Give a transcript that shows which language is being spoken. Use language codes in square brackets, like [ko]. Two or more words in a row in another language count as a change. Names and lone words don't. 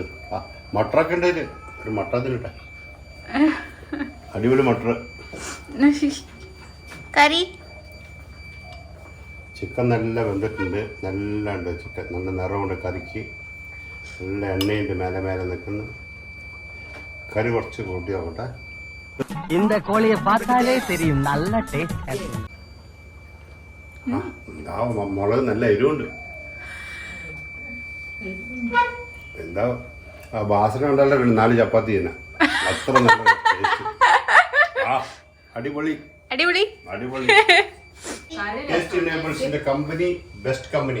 [ml] ആ മട്ടറൊക്കെ ഉണ്ട് ഇതിൽ. ഒരു മട്ട തിന്നിട്ടെ. അടിപൊളി മട്ടർ. കറി ചിക്കൻ നല്ല വെന്തിട്ടുണ്ട്. നല്ല ഉണ്ട് ചിക്കൻ, നല്ല നിറമുണ്ട് കറിക്ക്. നല്ല എണ്ണയുണ്ട് മേലെ മേലെ നിൽക്കുന്നു. കറി കുറച്ച് കൂട്ടി നോക്കട്ടെ. [ta] இந்த கோழியை பார்த்தாலே தெரியும் நல்ல டேஸ்ட். [ml] ആ മുളക് നല്ല എരിവുണ്ട്. എന്താ ആ വാസന ഉണ്ടല്ലോ, 4 ചപ്പാത്തി തന്നെ. അത്ര നല്ല ടേസ്റ്റ്. ആ അടിപൊളി അടിപൊളി അടിപൊളി. ടേസ്റ്റ് നേബിൾസിന്റെ കമ്പനി, ബെസ്റ്റ് കമ്പനി.